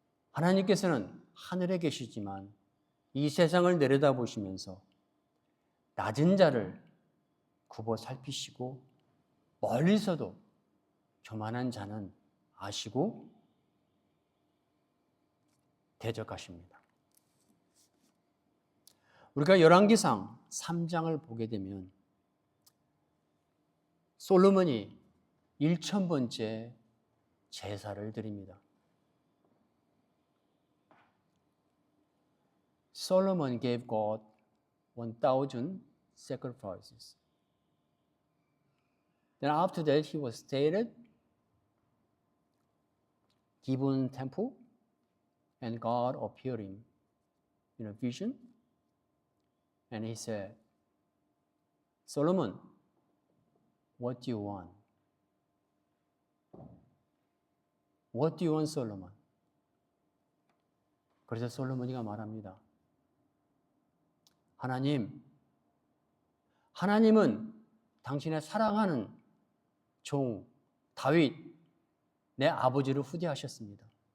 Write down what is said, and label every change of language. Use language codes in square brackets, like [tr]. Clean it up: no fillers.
[ko] 하나님께서는 하늘에 계시지만 이 세상을 내려다보시면서 낮은 자를 굽어 살피시고 멀리서도 교만한 자는 아시고 대적하십니다. 우리가 열왕기상 3장을 보게 되면 솔로몬이 1000번째 제사를 드립니다. [en] Solomon gave God 1000 sacrifices. Then after that he was stated, given temple, and God appeared him in a vision, and he said, Solomon, what do you want? What do you want, Solomon? [ko] 그래서 솔로몬이가 말합니다. 하나님은 당신의 사랑하는 종 다윗, 내 아버지를 후대하셨습니다.